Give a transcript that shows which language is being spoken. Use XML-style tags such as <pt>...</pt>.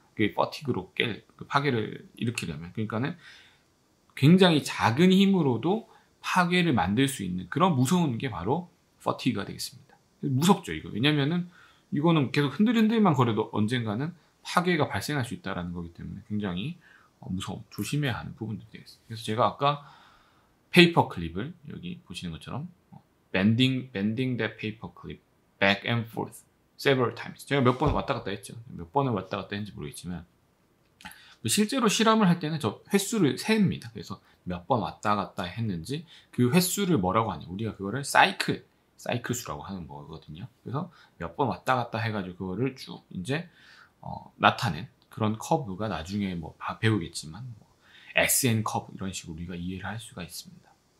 <ko>그 퍼티그로 그 파괴를 일으키려면. 그러니까는 굉장히 작은 힘으로도 파괴를 만들 수 있는 그런 무서운 게 바로 퍼티그가 되겠습니다. 무섭죠, 이거. 왜냐면은 이거는 계속 흔들흔들만 거려도 언젠가는 파괴가 발생할 수 있다는 거기 때문에 굉장히 무서운, 조심해야 하는 부분들이 되겠습니다. 그래서 제가 아까 페이퍼 클립을 여기 보시는 것처럼</ko> <en>bending that paper clip back and forth several times.</en> <ko>제가 몇 번 왔다 갔다 했죠. 몇 번을 왔다 갔다 했는지 모르겠지만 실제로 실험을 할 때는 저 횟수를 셉니다. 그래서 몇 번 왔다 갔다 했는지 그 횟수를 뭐라고 하냐, 우리가 그거를 사이클 수라고 하는 거거든요. 그래서 몇 번 왔다 갔다 해가지고 그거를 쭉 이제 나타낸 그런 커브가 나중에 뭐 배우겠지만 뭐 SN 커브 이런 식으로 우리가 이해를 할 수가 있습니다.</ko>